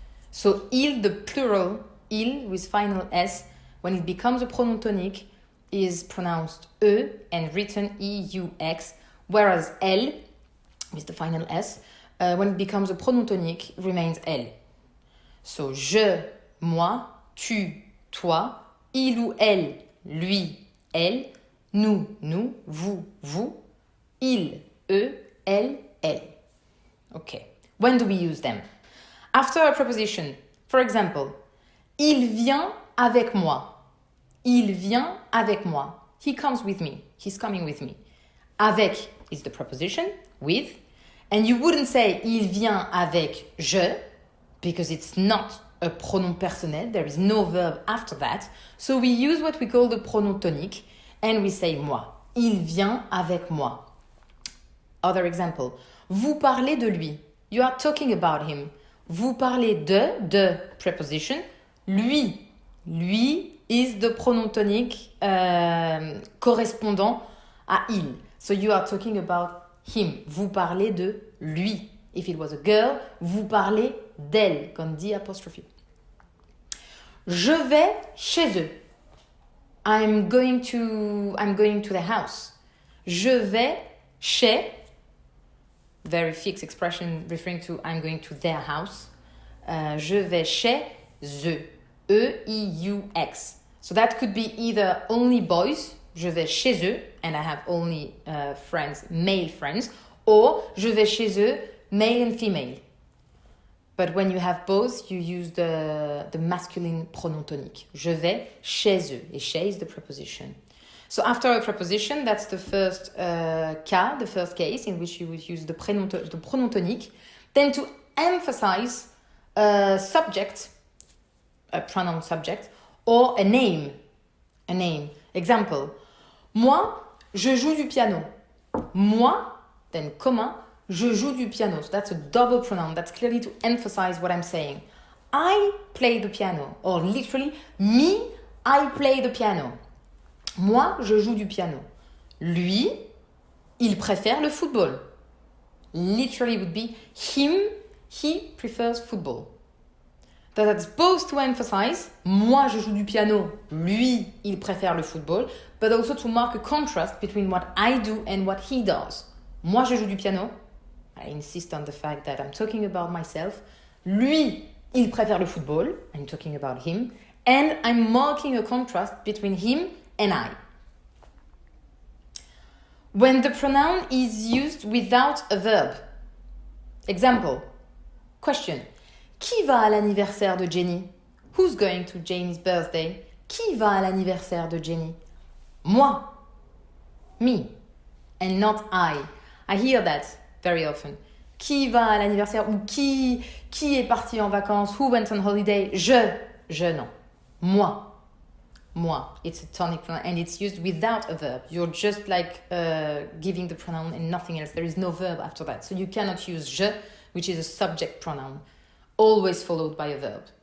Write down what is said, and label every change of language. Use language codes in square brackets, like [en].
[en] So il, the plural, il with final S, when it becomes a pronom tonique, is pronounced E and written E-U-X, whereas elle, with the final S, when it becomes a pronom tonique, remains elle. [fr] So je, moi, tu, toi, il ou elle, lui, elle, nous, vous, vous, il, eux, elle. [en] Okay. When do we use them? After a preposition, for example, [fr] il vient avec moi. Il vient avec moi. [en] He comes with me. He's coming with me. Avec is the preposition, with. And you wouldn't say [fr] il vient avec je, [en] because it's not a pronom personnel. There is no verb after that. So we use what we call the pronom tonique, and we say moi. [fr] Il vient avec moi. [en] Other example. [fr] Vous parlez de lui. [en] You are talking about him. [fr] Vous parlez de preposition. Lui [en] is the [fr] pronom tonique correspondant à il. [en] So you are talking about him. [fr] Vous parlez de lui. [en] If it was a girl, [fr] vous parlez d'elle, comme dit apostrophe. Je vais chez eux. [en] I'm going to the house. [fr] Je vais chez, [en] very fixed expression referring to I'm going to their house. [fr] Je vais chez eux. E-I-U-X. [en] So that could be either only boys, [fr] je vais chez eux, [en] and I have only friends, male friends, or je vais chez eux, male and female. But when you have both, you use the masculine pronom tonique. [fr] Je vais chez eux, et chez [en] is the preposition. So after a preposition, that's the first cas, the first case in which you would use the pronom tonique. Then to emphasize a subject, a pronoun subject, or a name. Example. [fr] Moi, je joue du piano. Moi, [en] then comma, [fr] je joue du piano. [en] So that's a double pronoun. That's clearly to emphasize what I'm saying. I play the piano. Or literally, me, I play the piano. [fr] Moi, je joue du piano. Lui, il préfère le football. [en] Literally would be him, he prefers football. That's both to emphasize, [fr] moi je joue du piano, lui il préfère le football, [en] but also to mark a contrast between what I do and what he does. [fr] Moi je joue du piano, [en] I insist on the fact that I'm talking about myself. [fr] Lui, il préfère le football, [en] I'm talking about him, and I'm marking a contrast between him and I. When the pronoun is used without a verb. Example, question. [fr] Qui va à l'anniversaire de Jenny? [en] Who's going to Jenny's birthday? [fr] Qui va à l'anniversaire de Jenny? Moi. [en] Me. And not I. I hear that very often. [fr] Qui va à l'anniversaire? Ou qui est parti en vacances? [en] Who went on holiday? [fr] Je non. Moi. [en] It's a tonic pronoun and it's used without a verb. You're just like giving the pronoun and nothing else. There is no verb after that. So you cannot use je, which is a subject pronoun. Always followed by a verb.